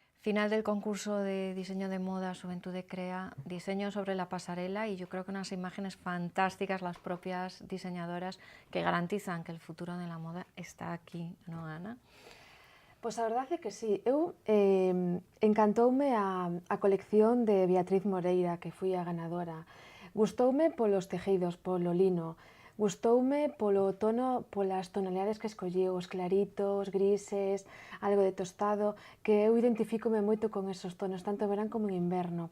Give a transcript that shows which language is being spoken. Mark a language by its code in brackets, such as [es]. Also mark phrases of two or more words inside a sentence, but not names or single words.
[es] final del concurso de diseño de moda Juventude Crea, diseño sobre la pasarela, y yo creo que unas imágenes fantásticas, las propias diseñadoras, que garantizan que el futuro de la moda está aquí, ¿no, Ana? [gl] Pois a verdade é que sí. Eu encantoume a colección de Beatriz Moreira, que fui a ganadora. Gustoume polos tejidos, polo lino. Gustoume polo tono, polas tonalidades que escolliu, os claritos, grises, algo de tostado, que eu identifícome moito con esos tonos, tanto en verán como en inverno.